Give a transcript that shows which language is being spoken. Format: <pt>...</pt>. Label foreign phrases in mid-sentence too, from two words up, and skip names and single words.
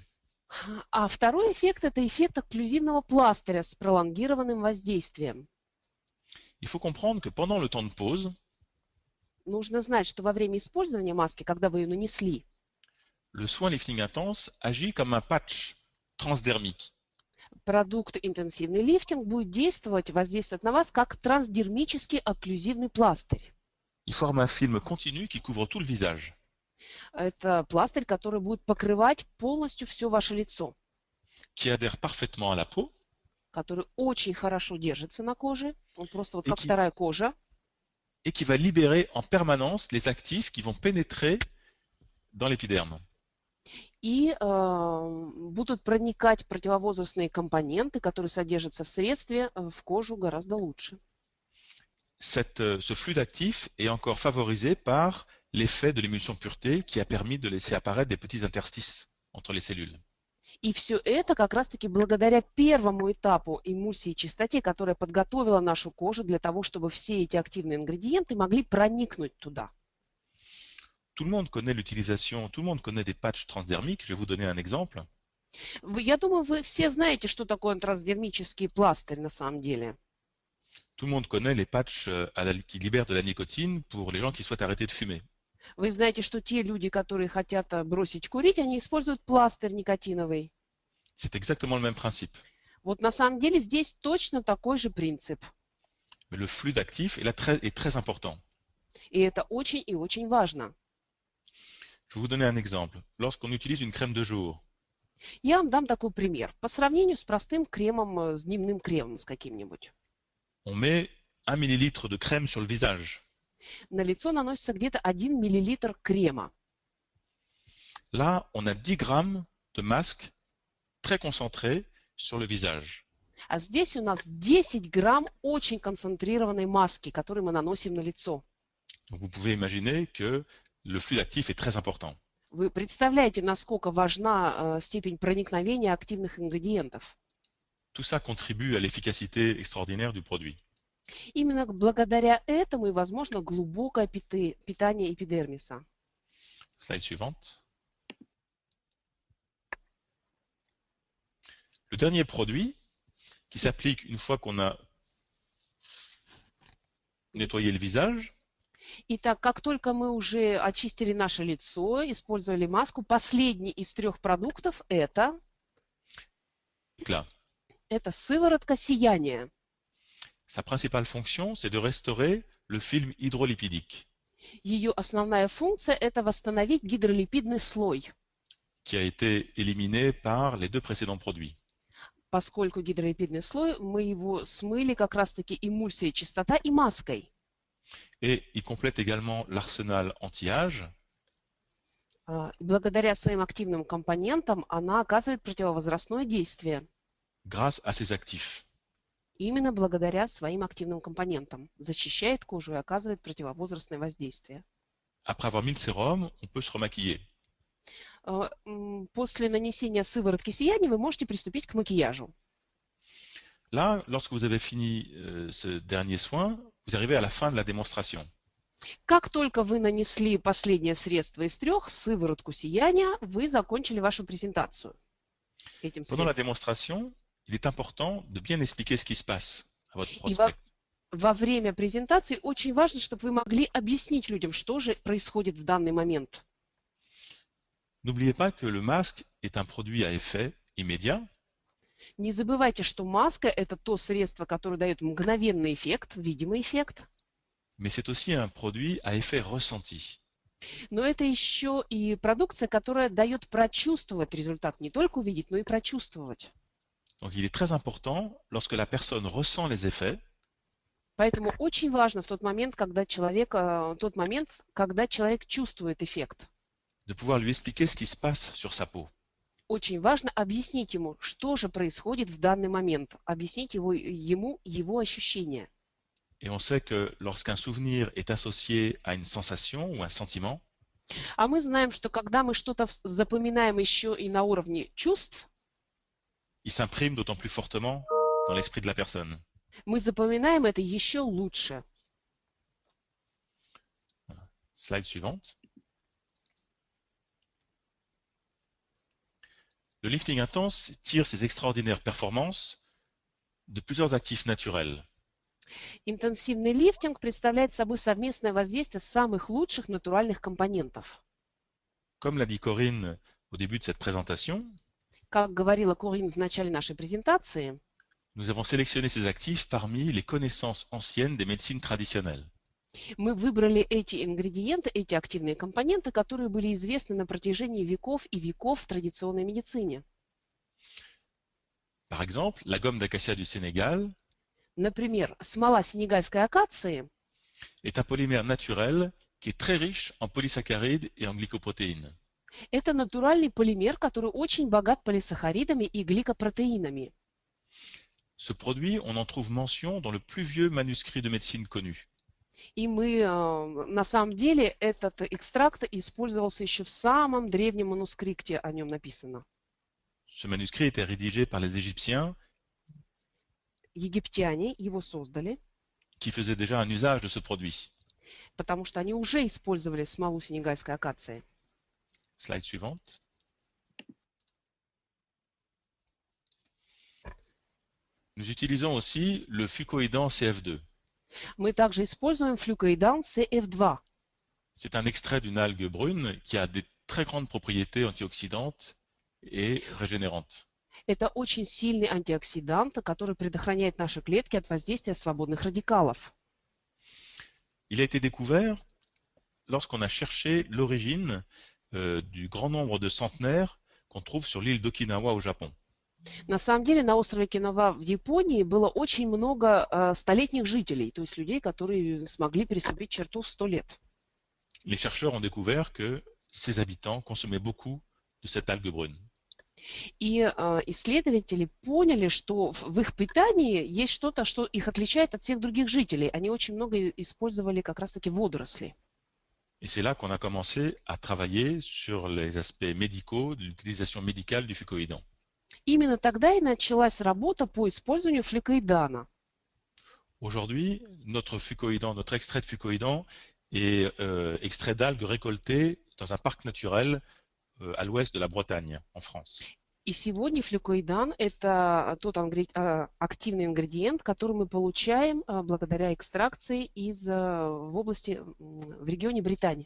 <ru>А второй эффект – это эффект окклюзивного пластыря с пролонгированным воздействием.</ru> <fr>Il faut comprendre que pendant le temps de pause,</fr> <ru>Нужно знать, что во время использования маски, когда вы ее нанесли,</ru> <fr>le soin lifting intense agit comme un patch transdermique.</fr> <ru>продукт интенсивный лифтинг будет воздействовать на вас как трансдермический окклюзивный пластырь.</ru> <fr>Il forme un film continu qui couvre tout le visage.</fr> <ru>Это пластырь, который будет покрывать полностью все ваше лицо,</ru> <fr>Qui adhère parfaitement à la peau</fr> <ru>который очень хорошо держится на коже. Он просто вот</ru> <fr>Et</fr> <ru>как</ru> <fr>qui-</fr> <ru>вторая кожа.</ru> <fr>et qui va libérer en permanence les actifs qui vont pénétrer dans l'épiderme.</fr> <ru>И будут проникать противовозрастные компоненты, которые содержатся в средстве, в кожу гораздо лучше.</ru> <fr>Ce flux d'actifs est encore favorisé par l'effet de l'émulsion pureté qui a permis de laisser apparaître des petits interstices entre les cellules.</fr> <ru>И все это как раз-таки благодаря первому этапу эмульсии чистоте, которая подготовила нашу кожу для того, чтобы все эти активные ингредиенты могли проникнуть туда.</ru> <fr>Tout le monde connaît l'utilisation, tout le monde connaît des patchs transdermiques. Je vais vous donner un exemple.</fr> <ru>Я думаю, вы все знаете, что такое трансдермический пластырь на самом деле.</ru> <fr>Tout le monde connaît les patchs qui libèrent de la nicotine pour les gens qui souhaitent arrêter de fumer.</fr> <ru>Вы знаете, что те люди, которые хотят бросить курить, они используют пластырь никотиновый.</ru> <fr>C'est exactement le même principe.</fr> <ru>Вот на самом деле здесь точно такой же принцип.</ru> <fr>Mais le flux d'actifs est très important.</fr> <ru>И это очень и очень важно.</ru> <fr>Je vais vous donner un exemple. Lorsqu'on utilise une crème de jour,</fr> <ru>Я вам дам такой пример. По сравнению с простым кремом, с дневным кремом с каким-нибудь.</ru> <fr>on met 1 millilitre de crème sur le visage.</fr> <ru>На лицо наносится где-то 1 миллилитр крема.</ru> <fr>Là, on a 10 grammes de masque très concentré sur le visage.</fr> <ru>А здесь у нас 10 грамм очень концентрированной маски, которую мы наносим на лицо.</ru> <fr>Donc vous pouvez imaginer que le flux d'actifs est très important.</fr> <ru>Вы представляете, насколько важна степень проникновения активных ингредиентов.</ru> <fr>Tout ça contribue à l'efficacité extraordinaire du produit.</fr> <ru>Именно благодаря этому и возможно глубокое питание эпидермиса.</ru> <fr>Slide suivante. Le dernier produit qui s'applique une fois qu'on a nettoyé le visage,</fr> <ru>Итак, как только мы уже очистили наше лицо, использовали маску, последний из 3 продуктов это</ru> <fr>là.</fr> <ru>сыворотка сияния.</ru> <fr>Sa principale fonction, c'est de restaurer le film hydrolipidique</fr> <ru>Ее основная функция – это восстановить гидролипидный слой,</ru> <fr>qui a été éliminé par les 2 précédents produits.</fr> <ru>поскольку гидролипидный слой, мы его смыли как раз-таки эмульсией чистота и маской.</ru> <fr>Et il complète également l'arsenal anti-âge</fr> <ru>Благодаря своим активным компонентам она оказывает противовозрастное действие.</ru> <fr>grâce à ses actifs.</fr> <ru>Именно благодаря своим активным компонентам. Защищает кожу и оказывает противовозрастное воздействие.</ru> <fr>Après avoir mis le sérum, on peut se remaquiller.</fr> <ru>После нанесения сыворотки сияния вы можете приступить к макияжу.</ru> <fr>Là, lorsque vous avez fini ce dernier soin, vous arrivez à la fin de la démonstration.</fr> <ru>Как только вы нанесли последнее средство из 3, сыворотку сияния, вы закончили вашу презентацию этим</ru> <fr>Pendant la</fr> <ru>средством.</ru> <fr>démonstration, il est important de bien expliquer ce qui se passe à votre</fr> <ru>И</ru> <fr>prospect.</fr> <ru>во время презентации очень важно, чтобы вы могли объяснить людям, что же происходит в данный момент.</ru> <fr>N'oubliez pas que le masque est un produit à effet immédiat</fr> <ru>Не забывайте, что маска – это то средство, которое дает мгновенный эффект, видимый эффект.</ru> <fr>mais c'est aussi un produit à effet ressenti.</fr> <ru>Но это еще и продукция, которая дает прочувствовать результат, не только увидеть, но и прочувствовать.</ru> <fr>Donc il est très important, lorsque la personne ressent les effets,</fr> <ru>Поэтому очень важно в тот момент, когда человек чувствует эффект.</ru> <fr>de pouvoir lui expliquer ce qui se passe sur sa peau.</fr> <ru>Очень важно объяснить ему, что же происходит в данный момент, объяснить ему его ощущения.</ru> <fr>Et on sait que lorsqu'un souvenir est associé à une sensation ou un sentiment,</fr> <ru>А мы знаем, что когда мы что-то запоминаем еще и на уровне чувств,</ru> <fr>il s'imprime d'autant plus fortement dans l'esprit de la personne.</fr> <ru>мы запоминаем это еще лучше.</ru> <fr>Slide suivante. Le lifting intense tire ses extraordinaires performances de plusieurs actifs naturels.</fr> <ru>Интенсивный лифтинг представляет собой совместное воздействие самых лучших натуральных компонентов.</ru> <fr>Comme l'a dit Corinne au début de cette présentation,</fr> <ru>Как говорила Корин в начале нашей презентации,</ru> <fr>nous avons sélectionné ces actifs parmi les connaissances anciennes des médecines traditionnelles.</fr> <ru>мы выбрали эти ингредиенты, эти активные компоненты, которые были известны на протяжении веков и веков в традиционной медицине.</ru> <fr>Par exemple, la gomme d'acacia du Sénégal</fr> <ru>Например, смола сенегальской акации</ru> <fr>est un polymère naturel qui est très riche en polysaccharides et en glycoprotéines. –</fr> <ru>это натуральный полимер, который очень богат полисахаридами и гликопротеинами.</ru> <fr>Ce produit, on en trouve mention dans le plus vieux manuscrit de médecine connu.</fr> <ru>И на самом деле этот экстракт использовался еще в самом древнем манускрипте, о нем написано.</ru> <fr>Ce manuscrit était rédigé par les Égyptiens</fr> <ru>Египтяне его создали,</ru> <fr>qui faisaient déjà un usage de ce produit.</fr> <ru>потому что они уже использовали смолу сенегальской акации.</ru> <fr>Slide suivante. Nous utilisons aussi le fucoïdan CF2.</fr> <ru>Мы также используем флюкоидан CF2.</ru> <fr>C'est un extrait d'une algue brune qui a des très grandes propriétés antioxydantes et régénérantes.</fr> <ru>Это очень сильный антиоксидант, который предохраняет наши клетки от воздействия свободных радикалов.</ru> <fr>Il a été découvert lorsqu'on a cherché l'origine du grand nombre de centenaires qu'on trouve sur l'île d'Okinawa au Japon.</fr> <ru>На самом деле на острове Окинава в Японии было очень много столетних жителей, то есть людей, которые смогли переступить черту в 100 лет.</ru> <fr>Les chercheurs ont découvert que ces habitants consommaient beaucoup de cette algue brune.</fr> <ru>И исследователи поняли, что в их питании есть что-то, что их отличает от всех других жителей. Они очень много использовали как раз-таки водоросли.</ru> <fr>Et c'est là qu'on a commencé à travailler sur les aspects médicaux de l'utilisation médicale du fucoïdan.</fr> <ru>Именно тогда и началась работа по использованию флюкоидана.</ru> <fr>Aujourd'hui, notre fucoïdan, notre extrait de fucoïdan est extrait d'algues récoltées dans un parc naturel à l'ouest de la Bretagne, en France.</fr> <ru>И сегодня флюкоидан – это тот активный ингредиент, который мы получаем благодаря экстракции в регионе Британии.</ru>